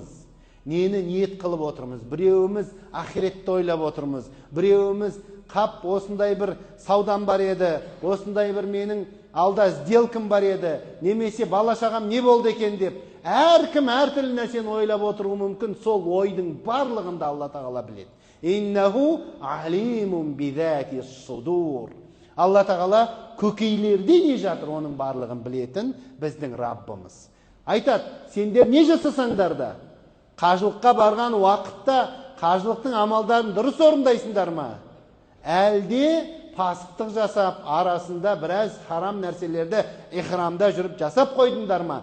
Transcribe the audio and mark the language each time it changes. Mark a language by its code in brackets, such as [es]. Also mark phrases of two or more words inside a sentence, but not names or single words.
[kk] Нені ниет қылып отырмыз? Біреуіміз ақиретті ойлап отырмыз. Біреуіміз қап осындай бір саудам бар еді, осындай бір менің алда сделкам бар еді, немесе бала шағам не болды екен деп, әркім әртүрлі нәрсені ойлап отыруы мүмкін. Сол ойдың барлығында Алла тағала біледі. [ar] إنه عليم بذات الصدور. [kk] Алла тағала көкейлерде не жатыр, оның барлығын білетін біздің Раббымыз. Айтады, сендер не жасасаңдар да, қажылыққа барған уақытта қажылықтың амалдарын дұрыс орындайсыңдар ма? Әлде пасықтық жасап, арасында біраз харам нәрселерді ихрамда жүріп жасап қойдыңдар ма?